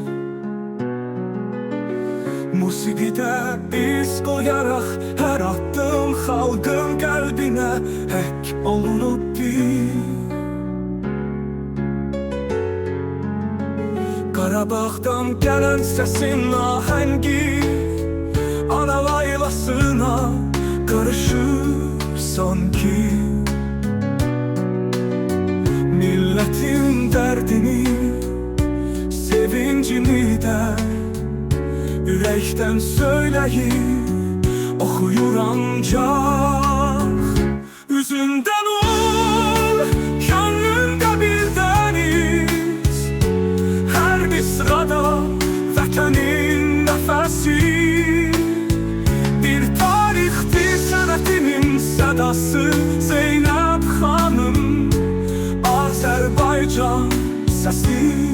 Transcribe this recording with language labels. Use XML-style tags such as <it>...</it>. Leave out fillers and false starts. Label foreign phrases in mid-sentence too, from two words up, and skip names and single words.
<az>Musiqidə iz qoyaraq hər addım xalqın qəlbinə həkk olunub bir. Qarabağdan gələn səsin ahəngi ana laylasına</az> <tr>karışır sanki. Milletin derdini, sevincini de yürekten söyleyip</tr> <az>oxuyur ancaq. Üzünden ol, könlündə bir dəniz, hər bir sırada vətənin nəfəsi. Bir tarixdir sənətinin sədası, Zeynəb xanım, Azərbaycan səsi.</az>